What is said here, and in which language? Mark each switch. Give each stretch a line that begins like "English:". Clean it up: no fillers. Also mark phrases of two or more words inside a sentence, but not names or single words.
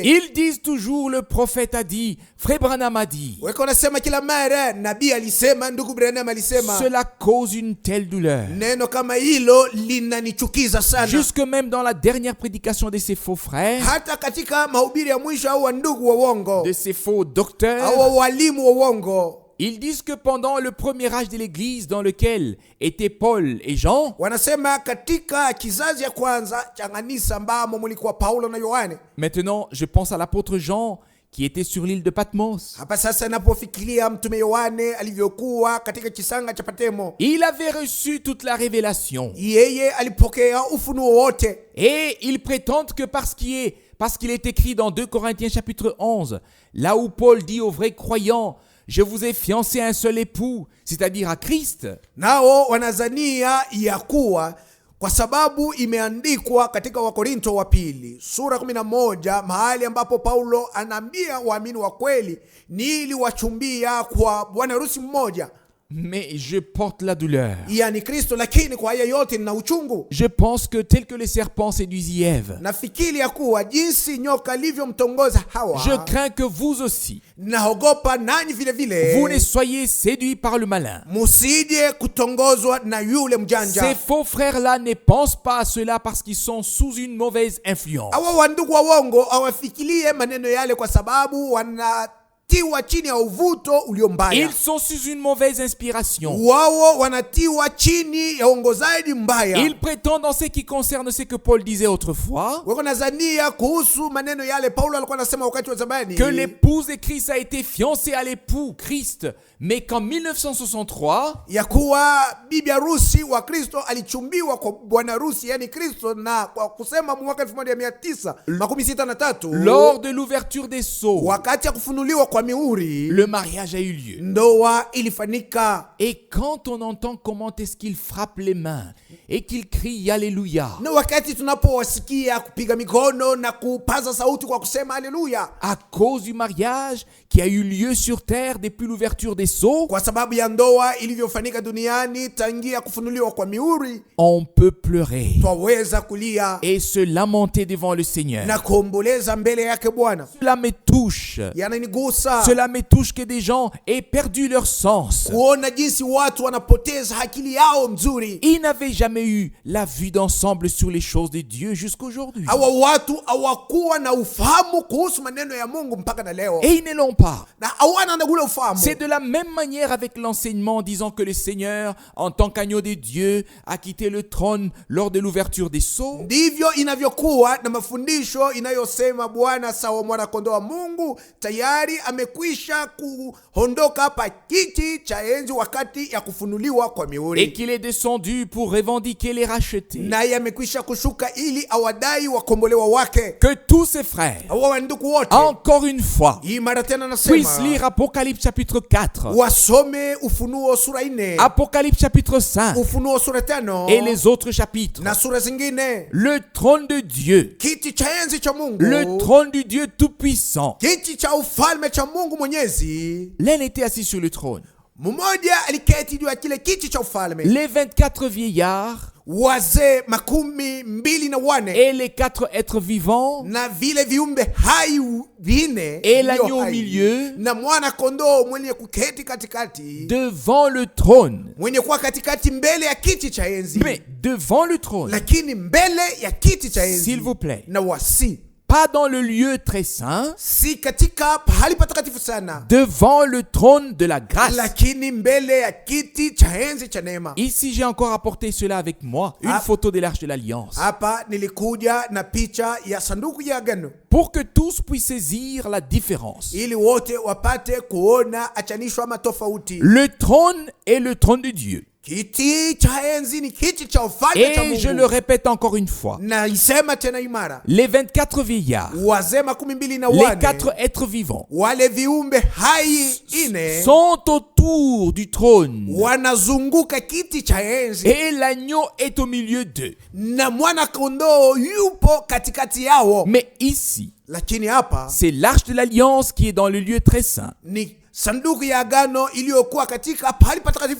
French: Ils disent toujours le prophète a dit, Frère Branham a dit.
Swahili: Weko nasema kila mara nabii alisema, ndugu Branham alisema.
French: Cela cause une telle douleur.
Swahili: Neno kama hilo linanichukiza sana.
French: Jusque même dans la dernière prédication de ces faux frères,
Swahili: Hata katika mahubiri ya mwisho au wa ndugu wa uongo
French: de ces faux docteurs,
Swahili: au walimu wa uongo,
French: ils disent que pendant le premier âge de l'Église dans lequel étaient Paul et Jean,
Swahili: wanasema katika kizazi ya kwanza cha kanisa ambamo mulikuwa Paulo na Yohane.
French: maintenant je pense à l'apôtre Jean qui était sur l'île de Patmos.
Swahili: Hapa sasa napofikiria mtume Yohane alivyokuwa katika kisanga cha Patemo,
French: Il avait reçu toute la révélation.
Swahili: yeye alipokea ufunuo wote,
French: Et ils prétendent que parce qu'il est écrit dans 2 Corinthiens chapitre 11, là où Paul dit aux vrais croyants, je vous ai fiancé à un seul époux, c'est-à-dire à Christ.
Swahili: nao wanazania ya kuwa kwa sababu imeandikwa katika Wakorinto wa pili sura 11 mahali ambapo Paulo anaambia waamini wa kweli niliwachumbia kwa bwana harusi mmoja,
French: Mais je porte la douleur.
Swahili: yani Kristo, lakini kwa haya yote nina uchungu.
French: Je pense que tel que le serpent séduisit Ève,
Swahili: Nafikiri ya kuwa jinsi nyoka alivyomtongoza Hawa,
French: je crains que vous aussi,
Swahili: naogopa nanyi vile vile
French: vous ne soyez séduits par le malin.
Swahili: musije kutongozwa na yule
French: Ces
Swahili: mjanja.
French: faux frères-là ne pensent pas à cela parce qu'ils sont sous une mauvaise influence.
Swahili: Hawa wandugu wa uongo hawafikirie maneno yale kwa sababu wanatiwa chini ya uvuto ulio mbaya.
French: Ils sont sous une mauvaise inspiration.
Swahili: Wao wanatiwa chini ya uongozaji mbaya.
French: Ils prétendent en ce qui concerne ce que Paul disait autrefois,
Swahili: Wako nazania kuhusu maneno yale Paulo alikuwa anasema wakati wa zamani,
French: que l'épouse de Christ a été fiancée à l'époux Christ, mais qu'en 1963,
Swahili: ya kuwa bibi harusi wa Kristo alichumbiwa kwa bwana harusi yani Kristo, na kwa kusema mwaka 1963
French: lors de l'ouverture des sceaux,
Swahili: wakati ya kufunuliwa kwa mihuri,
French: le mariage a eu lieu.
Swahili: ndoa ilifanyika.
French: Et quand on entend comment est-ce qu'il frappe les mains et qu'il crie Alléluia,
Swahili: Na wakati tunapowasikia kupiga mikono na kupaza sauti kwa kusema haleluya,
French: à cause du mariage qui a eu lieu sur terre depuis l'ouverture des sceaux,
Swahili: kwa sababu ya ndoa ilivyofanyika duniani tangia kufunuliwa kwa mihuri,
French: on peut pleurer
Swahili: twaweza kulia
French: et se lamenter devant le Seigneur.
Swahili: na kuomboleza mbele yake Bwana.
French: Cela me touche.
Swahili: Yananigusa
French: Cela me touche que des gens aient perdu leur sens.
Swahili: kuona jinsi watu wanapoteza akili yao mzuri.
French: Ils n'avaient jamais eu la vue d'ensemble sur les choses de Dieu jusqu'aujourd'hui.
Swahili: Hawa watu hawakuwa na ufahamu kuhusu maneno ya Mungu mpaka na leo,
French: Et ils ne l'ont pas.
Swahili: na hawana na ule ufahamu.
French: C'est de la même manière avec l'enseignement disant que le Seigneur, en tant qu'agneau de Dieu, a quitté le trône lors de l'ouverture des sceaux.
Swahili: Ndivyo inavyokuwa na mafundisho inayosema Bwana sawa mwana kondoo wa Mungu tayari amekwisha kuondoka hapa kiti cha enzi wakati ya kufunuliwa kwa
French: Et
Swahili: mihuri,
French: qu'il est descendu pour revendiquer les rachetés.
Swahili: naye amekwisha kushuka ili awadai wakombolewa wake.
French: Que tous ses frères,
Swahili: Hawa wandugu wote
French: encore une fois,
Swahili: hii mara tena
French: puissent
Swahili: nasema
French: lire Apocalypse chapitre 4,
Swahili: wasome Ufunuo sura 4,
French: Apocalypse chapitre 5
Swahili: Ufunuo sura 5
French: et les autres chapitres.
Swahili: na sura zingine.
French: Le trône de Dieu,
Swahili: Kiti cha enzi cha Mungu,
French: le trône du Dieu Tout-Puissant.
Swahili: kiti cha ufalme cha Mungu Mwenyezi.
French: L'un était assis sur le trône.
Swahili: Mmoja aliketi juu ya kile kiti cha ufalme.
French: Les 24 vieillards
Swahili: Wazee 24
French: et les 4 êtres vivants
Swahili: na vile viumbe hai vine
French: et
Swahili: vilio
French: l'agneau au
Swahili: hai,
French: milieu
Swahili: na mwana kondoo mwenye kuketi katikati,
French: devant le trône.
Swahili: mwenye kuwa katikati mbele ya kiti cha enzi.
French: Mais devant le trône,
Swahili: Lakini mbele ya kiti cha enzi,
French: s'il vous plaît,
Swahili: na wasi
French: pas dans le lieu très saint,
Swahili: si katika pahali patakatifu sana,
French: devant le trône de la grâce.
Swahili: lakini mbele ya kiti cha enzi cha neema.
French: Ici, j'ai encore apporté cela avec moi, une Ah. photo de l'Arche de l'Alliance,
Swahili: Hapa nilikuja na picha ya sanduku ya agano
French: pour que tous puissent saisir la différence.
Swahili: ili wote wapate kuona achanisho ama tofauti.
French: Le trône est le trône de Dieu.
Swahili: Kiti cha enzi ni kiti cha ufalme cha
French: Et je le
Swahili: Mungu.
French: répète encore une fois,
Swahili: Na isema tena imara,
French: les 24 vieillards,
Swahili: wazee 24
French: les 4 êtres vivants,
Swahili: wale viumbe hai ine
French: sont autour du trône.
Swahili: wanazunguka kiti cha enzi,
French: Et l'agneau est au milieu d'eux.
Swahili: na mwana kondoo yupo katikati yao.
French: Mais ici,
Swahili: Lakini hapa
French: c'est l'Arche de l'Alliance qui est dans le lieu très saint.
Swahili: ni sanduku ya agano iliyokuwa katika pahali patakatifu